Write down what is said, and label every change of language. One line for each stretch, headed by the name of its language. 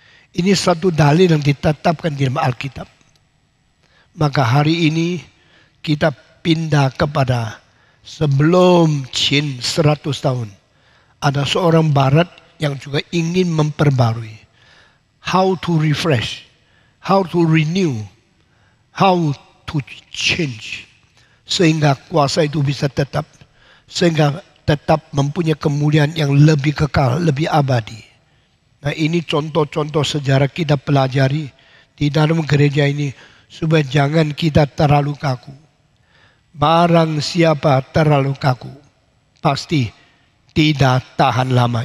Indonesian: Ini satu dalil yang ditetapkan di dalam Alkitab. Maka hari ini kita pindah kepada sebelum Qin 100 tahun. Ada seorang barat yang juga ingin memperbarui.
English: How to refresh, how to renew, how to change.
Indonesian: Sehingga kuasa itu bisa tetap. Sehingga tetap mempunyai kemuliaan yang lebih kekal, lebih abadi. Nah, ini contoh-contoh sejarah kita pelajari di dalam gereja ini. Supaya jangan kita terlalu kaku. Barang siapa terlalu kaku, pasti tidak tahan lama.